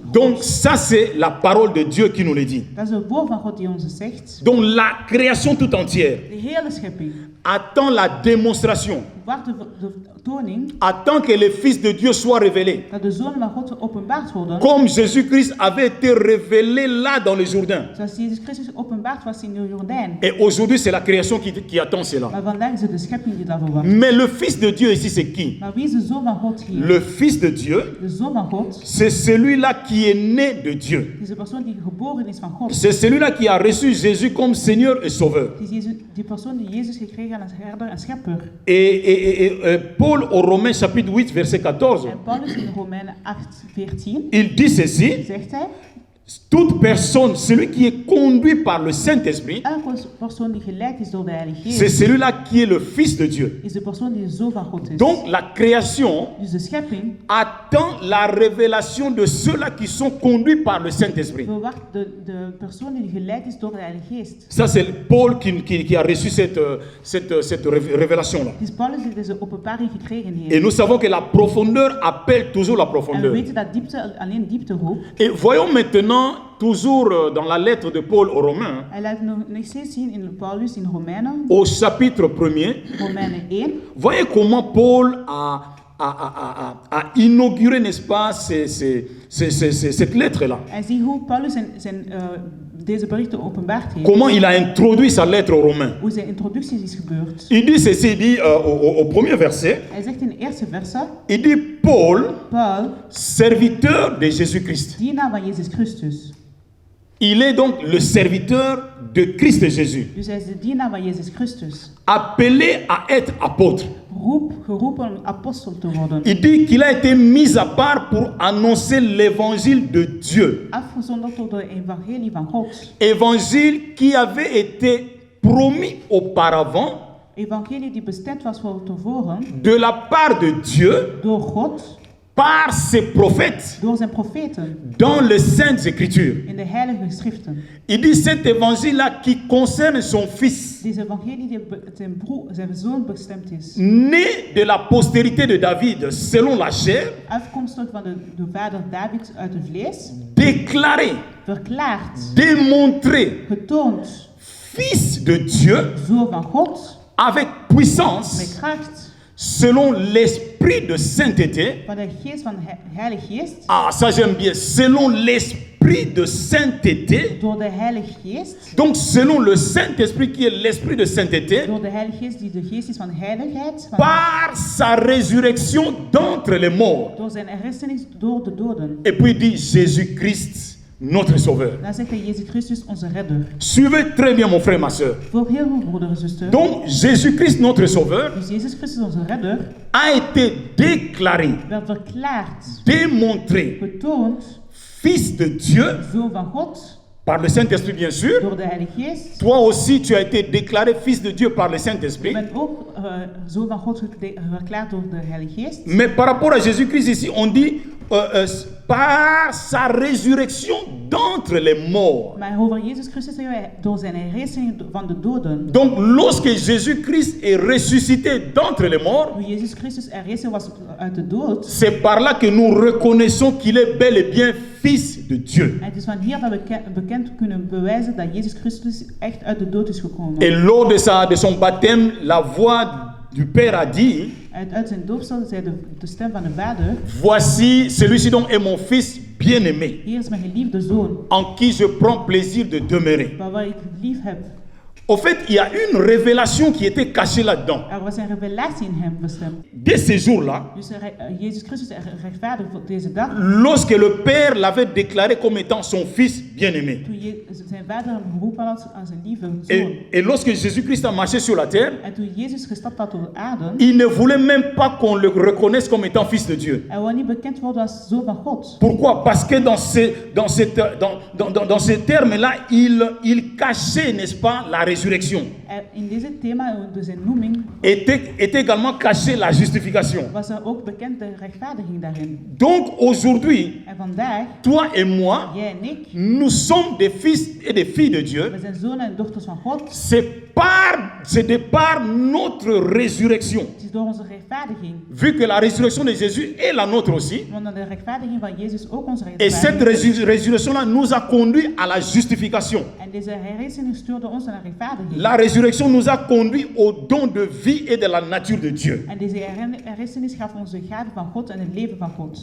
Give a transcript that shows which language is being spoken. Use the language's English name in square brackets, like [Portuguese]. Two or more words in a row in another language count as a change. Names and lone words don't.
[French] Donc [Dutch] God. [French] ça c'est la parole de Dieu qui nous le dit. [Dutch] Dat is het woord van God die ons zegt. [French] Donc la création tout entière [Dutch] De hele schepping [French] attend la démonstration, [Dutch] wacht de toning [French] attend que les fils de Dieu soient révélés. [Dutch] dat de zonen van God openbaard worden. [French] Comme Jésus-Christ avait été révélé là dans le Jourdain. [Dutch] Zoals Jezus Christus openbaard was in de Jordaan. [French] Et aujourd'hui c'est la création qui attend cela. [Dutch] Maar vandaag is het de schepping die daarvoor wacht. [French] Mais le fils de Dieu ici c'est qui? [Dutch] Maar wie is de zoon van God hier? [French] Le fils de Dieu, [Dutch] De zoon van God [French] c'est celui-là qui est né de Dieu. [Dutch] is de persoon die geboren is van God. [French] C'est celui-là qui a reçu Jésus comme Seigneur et Sauveur. [Dutch] Het is die persoon die Jezus gekregen als herder en schepper. [French] Et Paul au Romains chapitre 8 verset 14, [Dutch] En Paulus in Romeinen 8, 14 [French] il dit ceci, [Dutch] zegt hij, [French] toute personne, celui qui est conduit par le Saint-Esprit, [Dutch] elke persoon die geleid is door de Heilige [French] c'est [Dutch] Geest, [French] celui-là qui est le Fils de Dieu. [Dutch] is de persoon die de zoon van God is. [French] Donc la création [Dutch] Dus de schepping [French] attend la révélation de ceux-là qui sont conduits par le Saint-Esprit. [Dutch] verwacht de persoon die geleid is door de Heilige Geest. [French] Ça c'est Paul qui a reçu cette révélation-là. [Dutch] Het is Paulus die deze openbaring gekregen [French] Et [Dutch] heeft. [French] nous savons que la profondeur appelle toujours la [Dutch] En we [French] profondeur. [Dutch] weten dat diepte alleen diepte roept. [French] Et voyons maintenant, toujours dans la lettre de Paul aux Romains, [Dutch] Hij laat nog steeds zien in Paulus in Romeinen, [French] au chapitre 1er, [Dutch] Romeinen 1. [French] voyez comment Paul a inauguré, n'est-ce pas, cette lettre-là. [Dutch] En zie hoe Paulus deze berichten openbaard heeft. [French] Comment il a introduit sa lettre aux Romains. [Dutch] Hoe zijn introductie is gebeurd. [French] Il dit ceci, il dit au premier verset, [Dutch] Hij zegt in de eerste verse, [French] il dit Paul, [Dutch] Paul, [French] serviteur de Jésus-Christ. [Dutch] dienaar van Jezus Christus. [French] Il est donc le serviteur de Christ Jésus, [Dutch] Dus hij is de dienaar van Jezus Christus. [French] appelé à être apôtre. [Dutch] Geroepen om apostel te worden. [French] Il dit qu'il a été mis à part pour annoncer l'évangile de Dieu. [Dutch] Afgezonderd door de evangelie van God. [French] Évangile qui avait été promis auparavant [Dutch] Evangelie die bestemd was voor tevoren [French] de la part de Dieu [Dutch] door God, [French] par ses prophètes [Dutch] door zijn profeten [French] dans les Saintes Écritures. [Dutch] in de heilige schriften. [French] Il dit cet évangile-là qui concerne son fils, [Dutch] Deze evangelie die zijn zoon bestemd is. [French] né de la postérité de David selon la chair, [Dutch] Afkomstig van de vader David uit het vlees. [French] déclaré, [Dutch] Verklaard, [French] démontré, [Dutch] getoond, [French] fils de Dieu [Dutch] zoon van God, [French] avec [Dutch] met [French] puissance [Dutch] kracht, [French] selon l'esprit de sainteté. [Dutch] van de geest van heilige geest. [French] Ah, ça j'aime bien. Selon l'esprit de sainteté. [Dutch] Door de heilige geest. [French] Donc selon le Saint-Esprit qui est l'esprit de sainteté. [Dutch] Door de heilige geest die de geest is van heiligheid. [French] Par sa résurrection d'entre les morts. [Dutch] Door zijn herrijzenis door de doden. [French] Et puis il dit Jésus-Christ, notre sauveur. [Dutch] Dan zegt hij Jezus Christus onze redder. [French] Suivez très bien mon frère, ma soeur. [Dutch] Voor heel veel broeder en zuster. [French] Donc Jésus-Christ, notre sauveur, [Dutch] Dus Jezus Christus onze redder. [French] a été déclaré, [Dutch] Werd verklaard. [French] démontré, [Dutch] Getoond. [French] fils de Dieu, [Dutch] Zoon van God. [French] par le Saint-Esprit bien sûr. [Dutch] door de Heilige Geest. [French] Toi aussi, tu as été déclaré fils de Dieu par le [Dutch] Je [French] Saint-Esprit. [Dutch] ben ook zoon van God verklaard door de Heilige Geest. [French] Mais par rapport à Jésus-Christ ici, on dit par sa résurrection d'entre les morts. [Dutch] Maar over Jezus Christus zeggen wij door zijn herrijzing van de doden. [French] Donc, lorsque Jésus-Christ est ressuscité d'entre les morts, [Dutch] Toen Jezus Christus herrijzen was uit de dood. [French] c'est par là que nous reconnaissons qu'il est bel et bien fils de Dieu. [Dutch] En het is van hier dat we bekend kunnen bewijzen dat Jezus Christus echt uit de dood is gekomen. [French] Et lors de son baptême, la voix du Père a dit, [Dutch] Uit zijn doopsel zei de stem van de Vader: [French] voici celui-ci donc est mon fils bien-aimé, [Dutch] Hier is mijn geliefde zoon, [French] en qui je prends plaisir de demeurer. [Dutch] waar ik lief heb. [French] Au fait, il y a une révélation qui était cachée là-dedans. [Dutch] Er was een revelatie in hem bestemd. [French] Dès ces jours-là, [Dutch] Dus Jezus Christus is rechtvaardig voor deze dag. [French] lorsque le Père l'avait déclaré comme étant son fils bien-aimé, [Dutch] Toen zijn vader hem geroepen had als een lieve zoon. [French] et lorsque Jésus-Christ a marché sur la terre, [Dutch] En toen Jezus gestapt had op de aarde, [French] il ne voulait même pas qu'on le reconnaisse comme étant fils de Dieu. [Dutch] hij wou niet bekend worden als zoon van God. [French] Pourquoi? Parce que dans ces termes-là, il cachait, n'est-ce pas, la résurrection. [Dutch] In deze thema, dus zijn noeming, [French] Était également cachée la justification. [Dutch] was er ook bekend de rechtvaardiging daarin. [French] Donc aujourd'hui, [Dutch] En vandaag, [French] toi et moi, [Dutch] jij en ik, [French] nous sommes des fils et des filles de Dieu. [Dutch] we zijn zonen en dochters van God. [French] C'est de par notre résurrection. [Dutch] Het is door onze rechtvaardiging. [French] Vu que la résurrection de Jésus est la nôtre aussi. [Dutch] Want de rechtvaardiging van Jezus ook onze [French] Et cette [Dutch] rechtvaardiging. [French] résurrection-là nous a conduit à la justification. [Dutch] En deze herrijzing stuurde ons naar rechtvaardiging. [French] La résurrection nous a conduit au don de vie et de la nature de Dieu. [Dutch] En deze herrijzenis gaf ons de gave van God en het leven van God.